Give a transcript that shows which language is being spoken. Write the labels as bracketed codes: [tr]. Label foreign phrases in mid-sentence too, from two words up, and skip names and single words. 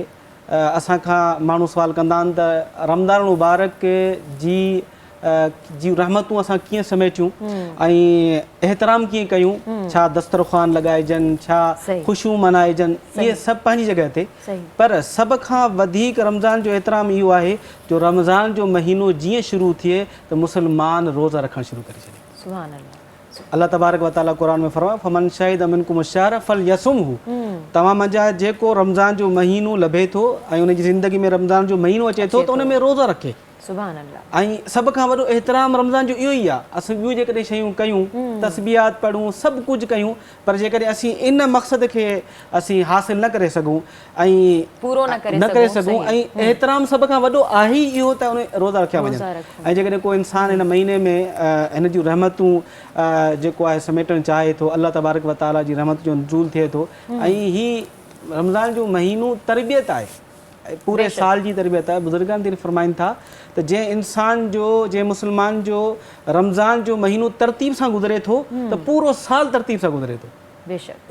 [sd] असांखां माण्हू सुवाल कंदा आहिनि त रमज़ान मुबारक जी रहमतूं असां कीअं समेटियूं ऐं एहतराम कीअं कयूं, छा दस्तरख़्वान लॻाइजनि, छा ख़ुशियूं मल्हाइजनि, इहे सभु पंहिंजी जॻह ते। पर सभ खां वधीक रमज़ान जो एहतराम इहो आहे जो रमज़ान जो महीनो जीअं शुरू थिए त मुस्लमान रोज़ा रखणु शुरू करे छॾे। [ar] سبحان الله. الله تبارك وتعالى [sd] क़ुरान में फरमायो [ar] فمن شهد منكم الشهر فليصمه, [sd] तव्हां मंझां जेको रमज़ान जो महीनो लभे थो ऐं उनजी ज़िंदगी में रमज़ान जो महीनो अचे थो त उन में रोज़ा रखे। [ar] سبحان الله. [sd] ऐं सभ खां वॾो एहतराम रमज़ान जो इहो ई आहे। असां ॿियूं जेकॾहिं शयूं कयूं, तस्बीहात पढ़ूं, सभु कुझु कयूं, पर जेकॾहिं असीं इन मक़सद खे असीं हासिलु न करे सघूं ऐं पूरो न करे सघूं ऐं एहतराम सभ खां वॾो आहे ई इहो त उन रोज़ा रखिया वञनि। ऐं जेकॾहिं को इंसानु हिन महीने में हिन जूं रहमतूं जेको आहे समेटणु चाहे थो, [ar] الله تبارك وتعالى [sd] जी रहमत जो नुज़ूल थिए थो। ऐं हीउ रमज़ान जो महीनो तरबियत आहे। पूरे साल जी तरबियत आहे। बुज़ुर्गनि दिन फरमाइनि था त जंहिं इंसान जो जंहिं मुस्लमान जो रमज़ान जो महीनो तरतीब सां गुज़रे थो त पूरो साल तरतीब सां गुज़रे थो। बेशक